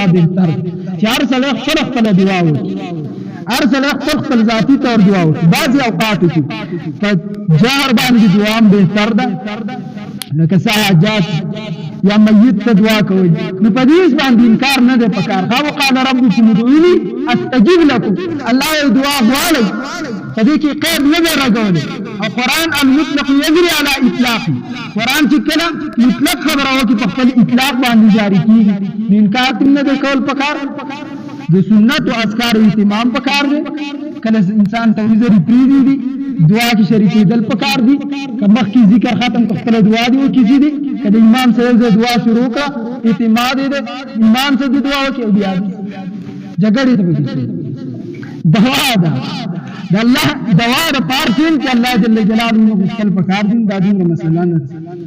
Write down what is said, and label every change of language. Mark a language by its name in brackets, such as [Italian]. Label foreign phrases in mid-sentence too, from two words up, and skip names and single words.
[Pashto] بهتر چې هر سړی خپله دعا وکړي هر سړی خپل ذاتي طور دعا وکړي بعضې اوقاتو کې په جهر باندې دعا هم بهتر ده لکه څه حاجات یا میت ته دعا کوئ نو په دې باندې انکار نه دی پکار [Arabic] وقال ربکم ادعوني استجب لكم [Pashto] الله یو دعا غواړئ په دې کې قید نه دی راغولی او [Arabic] قرآن المطلق یجري على اطلاقه [Pashto] قرآن چې کله مطلق خبره وکړي په خپل اطلاق باندې جاری کېږي نو انکار ترې نه دی کول پکار د سنت او اذکار اهتمام پکار دی کله انسان ته وزرې پرېږدي دعا کې شریکېدل پکار دي که مخکې ذکر ختم که خپله دعا دې وکړي دي که د امام سره یو ځای دعا شروع کړه اعتماد یې دی امام سره دې دعا وکړي او بیا جګړې ته پکې دوا ده د الله دوا د پار چې الله جل جلاله غوښتل پکار دي دا دومره مسله نه ده